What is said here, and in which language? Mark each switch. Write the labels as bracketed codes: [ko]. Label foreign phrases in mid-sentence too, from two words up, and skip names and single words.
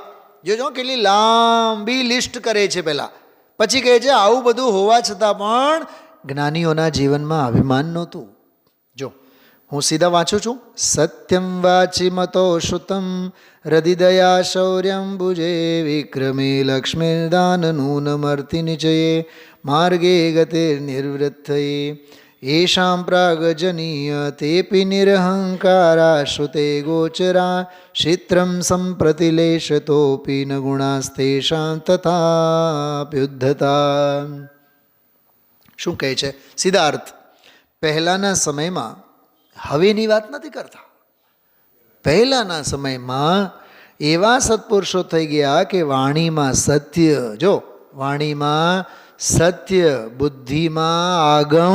[gu] જોજો કેટલી લાંબી લિસ્ટ કરે છે પહેલાં, પછી કહે છે આવું બધું હોવા છતાં પણ જ્ઞાનીઓના જીવનમાં અભિમાન નહોતું. જો હું સીધા વાંચું છું. [sa] સત્યમ વાચી મતો શ્રુતમ હૃદિદયા શૌર્યમ ભુજે વિક્રમે લક્ષ્મીર્દાન નૂનમર્તિ નિચયે માર્ગે ગતે નિર્વૃત્તયે येषां प्रागजनीय तेऽपि निरहङ्कारा श्रुते गोचरा क्षित्रं सम्प्रतिलेशतोऽपि न गुणास्तेषां तथाप्युद्धता. [gu] શું કહે છે? સીધા અર્થ. પહેલાંના સમયમાં, હવેની વાત નથી કરતા, પહેલાંના સમયમાં એવા સત્પુરુષો થઈ ગયા કે વાણીમાં સત્ય, જો વાણીમાં સત્ય, બુદ્ધિમાં આગમ.